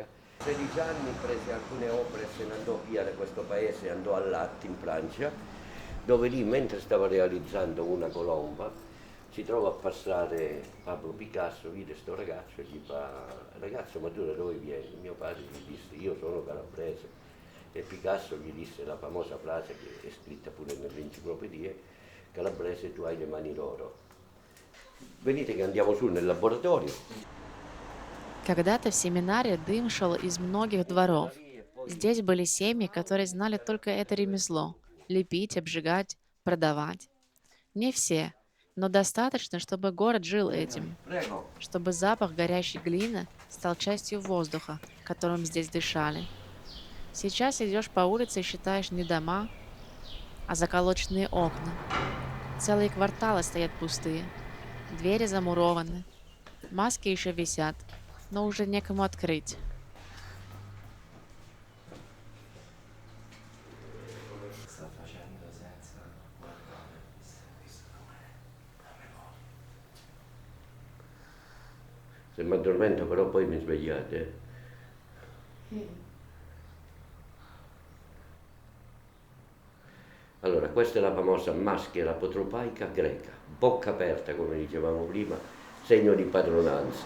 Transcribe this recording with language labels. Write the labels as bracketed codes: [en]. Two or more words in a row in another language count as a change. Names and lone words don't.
[it] A 16 anni prese alcune opere e se ne andò via da questo paese, andò a Latte in Francia, dove lì mentre stava realizzando una colomba si trova a passare Pablo Picasso, vide sto ragazzo e gli fa: ragazzo, ma tu da dove vieni? Mio padre gli disse: io sono calabrese. E Picasso gli disse la famosa frase che è scritta pure nelle enciclopedie: calabrese, tu hai le mani d'oro. Venite che andiamo su nel laboratorio. [ru] Когда-то в семинаре дым шел из многих дворов. Здесь были семьи, которые знали только это ремесло — лепить, обжигать, продавать. Не все, но достаточно, чтобы город жил этим, [it] Prego. [ru] чтобы запах горящей глины стал частью воздуха, которым здесь дышали. Сейчас идешь по улице и считаешь не дома, а заколоченные окна. Целые кварталы стоят пустые, двери замурованы, маски еще висят, но уже некому открыть. [it] Sta facendo senza guardare, visto com'è. La memoria. Se mi addormento però poi mi svegliate. Allora, questa è la famosa maschera apotropaica greca, bocca aperta come dicevamo prima, segno di padronanza.